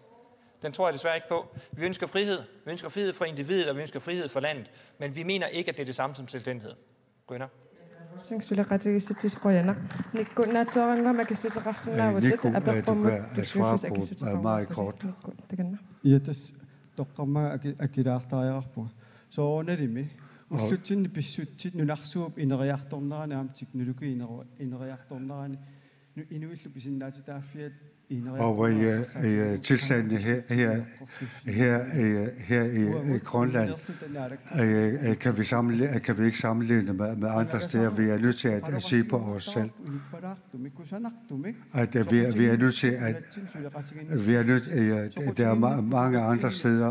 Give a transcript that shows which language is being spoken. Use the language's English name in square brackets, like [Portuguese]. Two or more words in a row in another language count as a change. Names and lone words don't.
[Danish] Den tror jeg desværre ikke på. Vi ønsker frihed. Vi ønsker frihed for individet, og vi ønsker frihed for landet. Men vi mener ikke, at det er det samme som selvstændighed. Grønner. Nico, du kan svare på meget kort. [Kalaallisut] Ullutsinni pissutsit nunarsuup ineriartorneraani aam teknologi ineriartorneraani nu inuillu pisinnaatitaafiat [Danish] Og tilstanden her i Grønland kan vi ikke sammenligne med andre steder. Vi er nødt til at se på os selv. Vi er nødt til der er mange andre steder.